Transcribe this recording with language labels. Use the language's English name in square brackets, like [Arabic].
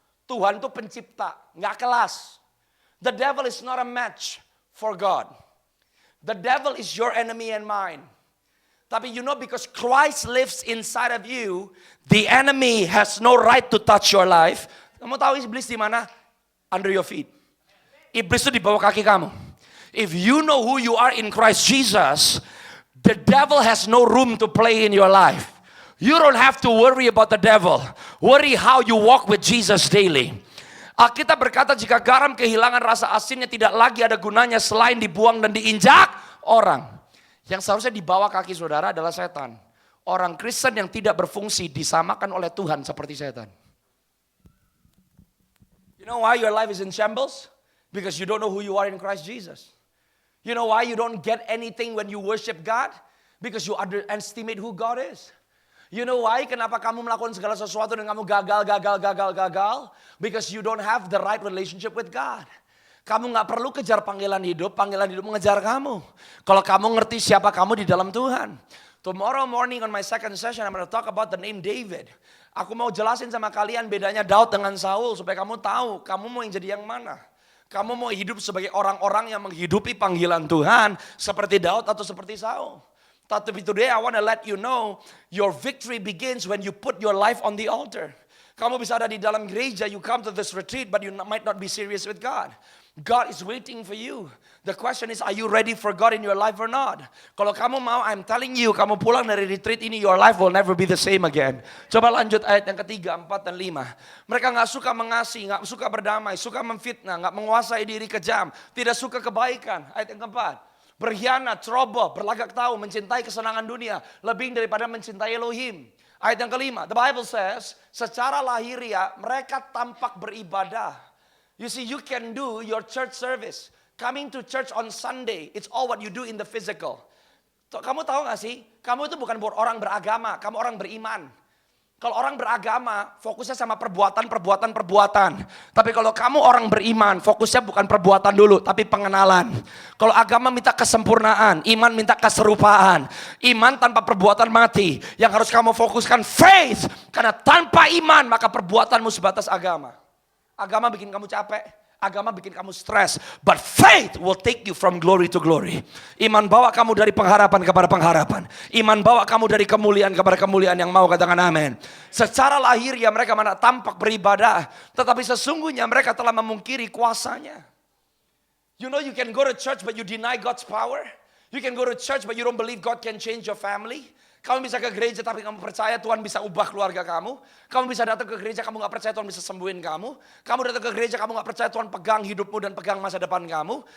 [Indonesian] Tuhan itu pencipta, nggak kelas. [English] The devil is not a match for God. The devil is your enemy and mine. [Indonesian] Tapi [English] you know, because Christ lives inside of you, the enemy has no right to touch your life. [Indonesian] Kamu tahu iblis di mana? [English] Under your feet. [Indonesian] Iblis itu di bawah kaki kamu. [English] If you know who you are in Christ Jesus, the devil has no room to play in your life. You don't have to worry about the devil. Worry how you walk with Jesus daily. [Indonesian] Alkitab berkata jika garam kehilangan rasa asinnya tidak lagi ada gunanya selain dibuang dan diinjak orang. Yang seharusnya di bawah kaki saudara adalah setan. Orang Kristen yang tidak berfungsi disamakan oleh Tuhan seperti setan. [English] You know why your life is in shambles? Because you don't know who you are in Christ Jesus. You know why you don't get anything when you worship God? Because you underestimate who God is. You know why? [Indonesian] Kenapa kamu melakukan segala sesuatu dan kamu gagal? [English] Because you don't have the right relationship with God. [Indonesian] Kamu gak perlu kejar panggilan hidup mengejar kamu. Kalau kamu ngerti siapa kamu di dalam Tuhan. [English] Tomorrow morning on my second session, I'm going to talk about the name David. [Indonesian] Aku mau jelasin sama kalian bedanya Daud dengan Saul supaya kamu tahu kamu mau yang jadi yang mana. Kamu mau hidup sebagai orang-orang yang menghidupi panggilan Tuhan seperti Daud atau seperti Saul. Tapi [English] today I want to let you know your victory begins when you put your life on the altar. [Indonesian] Kamu bisa ada di dalam gereja, [English] you come to this retreat but you might not be serious with God. God is waiting for you. The question is, are you ready for God in your life or not? [Indonesian] Kalau kamu mau, [English] I'm telling you, [Indonesian] kamu pulang dari retreat ini, [English] your life will never be the same again. [Indonesian] Coba lanjut ayat yang ketiga, 4 dan 5. Mereka gak suka mengasihi, gak suka berdamai, suka memfitnah, gak menguasai diri kejam, tidak suka kebaikan. Ayat yang keempat, berkhianat, ceroboh, berlagak tahu, mencintai kesenangan dunia, lebih daripada mencintai Elohim. Ayat yang kelima, [English] the Bible says, [Indonesian] secara lahiriah mereka tampak beribadah. [English] You see, you can do your church service. Coming to church on Sunday, it's all what you do in the physical. [Indonesian] Kamu tahu gak sih, kamu itu bukan orang beragama, kamu orang beriman. Kalau orang beragama, fokusnya sama perbuatan. Tapi kalau kamu orang beriman, fokusnya bukan perbuatan dulu, tapi pengenalan. Kalau agama minta kesempurnaan, iman minta keserupaan. Iman tanpa perbuatan mati. Yang harus kamu fokuskan faith. Karena tanpa iman, maka perbuatanmu sebatas agama. Agama bikin kamu capek. Agama bikin kamu stres. [English] But faith will take you from glory to glory. [Indonesian] Iman bawa kamu dari pengharapan kepada pengharapan. Iman bawa kamu dari kemuliaan kepada kemuliaan. Yang mau katakan amin. Secara lahir ya mereka mana tampak beribadah. Tetapi sesungguhnya mereka telah memungkiri kuasanya. [English] You know you can go to church but you deny God's power. You can go to church but you don't believe God can change your family. [Indonesian] Kamu bisa ke gereja tapi kamu percaya Tuhan bisa ubah keluarga kamu. Kamu bisa datang ke gereja kamu gak percaya Tuhan bisa sembuhin kamu. Kamu datang ke gereja kamu gak percaya Tuhan pegang hidupmu dan pegang masa depan kamu.